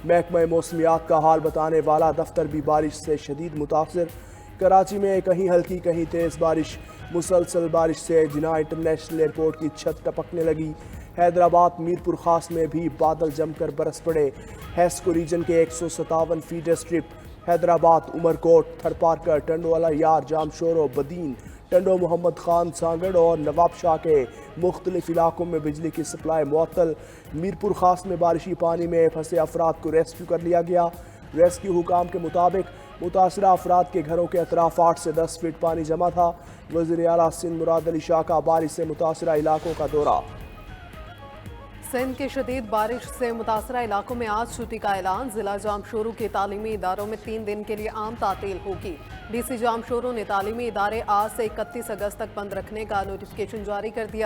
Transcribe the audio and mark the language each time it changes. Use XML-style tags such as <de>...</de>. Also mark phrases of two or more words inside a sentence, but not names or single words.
<ur>محکمہ موسمیات کا حال بتانے والا دفتر بھی بارش سے شدید متاثر. کراچی میں کہیں ہلکی کہیں تیز بارش۔ مسلسل بارش سے جناح</ur> <en>international airport</en> <ur>کی چھت ٹپکنے لگی. حیدرآباد میرپور خاص میں بھی بادل جم کر برس پڑے. حیسکو ریجن کے 157</ur> <en>feet strip</en> <ur>حیدرآباد، عمرکوٹ، تھرپارکر، ٹنڈووالا یار، جامشورو، بدین، ٹنڈو محمد خان، سانگھڑ اور نواب شاہ کے مختلف علاقوں میں بجلی کی سپلائی معطل. میرپور خاص میں بارشی پانی میں پھنسے افراد کو ریسکیو کر لیا گیا. ریسکیو حکام کے مطابق متاثرہ افراد کے گھروں کے اطراف 8 سے 10 فیٹ پانی جمع تھا. وزیر اعلیٰ سندھ مراد علی شاہ کا بارش سے متاثرہ علاقوں کا دورہ. سندھ کی شدید بارش سے متاثرہ علاقوں میں آج چھٹی کا اعلان. ضلع جامشورو کے تعلیمی اداروں میں 3 دن کے لیے عام تعطیل ہوگی. DC جامشورو نے تعلیمی ادارے آج سے 31 اگست تک بند رکھنے کا نوٹیفکیشن جاری کر دیا.</ur>